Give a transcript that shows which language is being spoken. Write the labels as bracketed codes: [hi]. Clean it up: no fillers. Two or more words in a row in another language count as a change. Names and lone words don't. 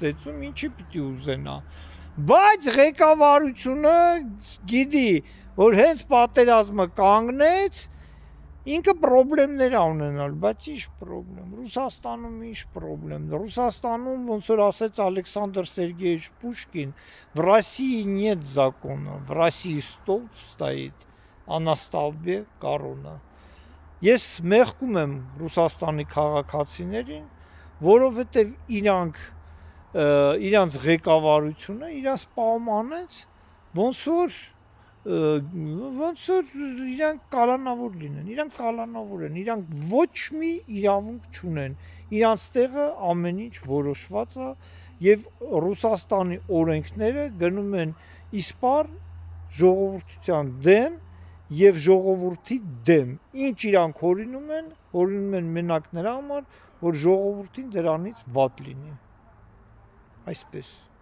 [hy] ծեծում, ինչի պիտի ուզենա։ Բայց ղեկավարությունը գիտի, որ հենց պատերազմը կանգնեց, ինքը պրոբլեմներ է ունենալ, բայց ինչ պրոբլեմ։ Ռուսաստանում ինչ պրոբլեմ։ Ռուսաստանում ոնց որ ասեց Ալեքսանդր Սերգեյեviչ Պուշկին, [ru] в России нет закона, в России столб стоит, а на столбе корона։ [hy] Ես մեղքում եմ Ռուսաստանի քաղաքացիներին, որովհետև իրանց ղեկավարությունը իրանց պայմանեց ոնց որ իրանք կալանավոր լինեն, իրանք կալանավոր են, իրանք ոչ մի իրավունք չունեն, իրանց տեղը ամեն ինչ որոշված է եւ Ռուսաստանի օրենքները գնում են իսպար ժողովրդության դեմ եւ ժողովրդի դեմ, ինչ իրանք հորինում են մենակ նրա համար, որ ժողովրդին դրանից վատ լինի, այսպես։